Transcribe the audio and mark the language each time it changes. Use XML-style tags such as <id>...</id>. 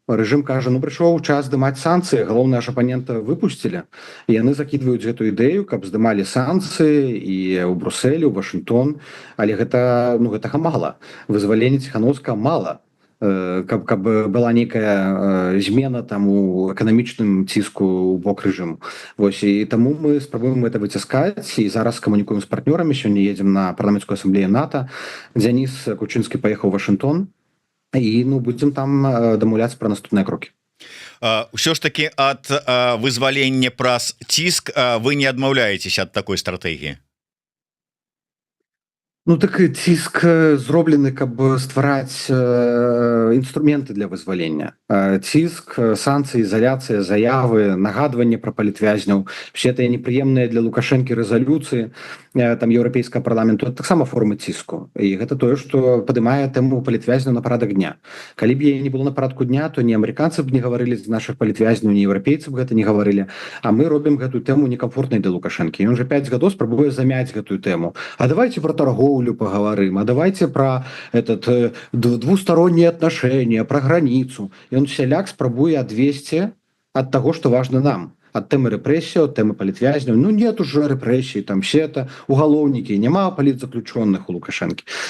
<be>Рэжым кажа: ну прыйшоў час здымаць санкцыі, галоўныя ж апанента выпусцілі, і яны закідваюць гэту ідэю, каб здымалі санкцыі і ў Брусэлі, у Вашынгтон. Але гэтага мала. Вызвалення Ціханаўскага мала. Каб была нейкая змена там у эканамічным ціску ў бок рэжыму. Вось, і таму мы спрабуем это выціскаць, і зараз камунікуем з партнёрамі. Сёння едзем на парламенцкую асамблею НАТО. Дзяніс Кучынскі паехаў у Вашынгтон, і ну будзем там дамаўляцца пра наступныя крокі. Усё ж таки ад вызвалення праз ціск вы не адмаўляецеся ад такой стратэгіі? Ну так ціск зроблены, каб ствараць інструменты для вызвалення. Ціск, санкцыі, ізаляцыя, заявы, нагадванне пра палітвязняў, все тыя непрыемныя для Лукашэнкі рэзалюцыі, там еўрапейскага парламенту, это таксама формы ціску, і гэта тое, што падымае тэму палітвязняў на парадак дня. Калі б яе не было на парадку дня, то ні амерыканцы б не гаварылі з нашых палітвязняў, ні еўрапейцы б гэта не гаварылі, а мы робім гэтую тэму некамфортнай для Лукашэнкі. Ён уже 5 гадоў спрабуе замяць гэтую тэму.</be> <ru>А давайте про торговлю паговорым, а давайте про двусторонние отношения, про границу. И он</ru> <be>всяляк спрабуе адвесці ад таго, што важна нам.</be> <ru>От темы репрессий, от темы политвязней. Ну, нет уже репрессий, там все это уголовники, нема политзаключенных у Лукашенко.</ru>